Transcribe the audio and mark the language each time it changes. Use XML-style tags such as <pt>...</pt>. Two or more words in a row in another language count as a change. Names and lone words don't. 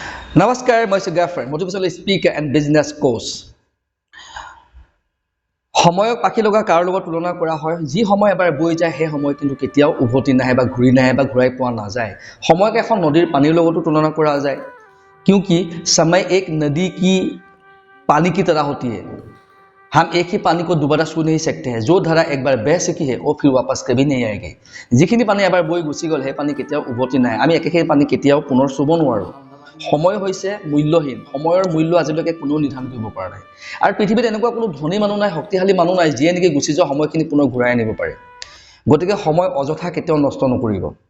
<en>Namaskar, my girlfriend, motivational speaker and business coach.</en> <as>সময়ক পাখি লগা কাৰো লগত তুলনা কৰা হয় যি সময় এবাৰ বৈ যায় সেই সময় কিন্তু কেতিয়াও উভতি নাহে বা ঘূৰি নাহে বা ঘূৰাই পোৱা নাযায় সময়ক এখন নদীৰ পানীৰ লগতো তুলনা কৰা যায়</as> <hi>क्योंकि समय एक नदी की पानी की तरह होती है हम एक ही पानी को दोबारा छू नहीं सकते हैं जो धारा एक बार बह चुकी है वो फिर वापस कभी नहीं आएगी</hi> <as>যিখিনি পানী এবাৰ বৈ গুচি গল সেই পানী কেতিয়াও উভতি নাহে আমি একেখিনি পানী কেতিয়াও পুনৰ চুব নোৱাৰো সময় হৈছে মূল্যহীন সময়ৰ মূল্য আজিলৈকে কোনো নিৰ্ধাৰণ কৰিব পৰা নাই আৰু পৃথিৱীত এনেকুৱা কোনো ধনী মানুহ নাই শক্তিশালী মানুহ নাই যিয়ে নেকি গুচি যোৱা সময়খিনি পুনৰ ঘূৰাই আনিব পাৰে গতিকে সময় অযথা কেতিয়াও নষ্ট নকৰিব</as>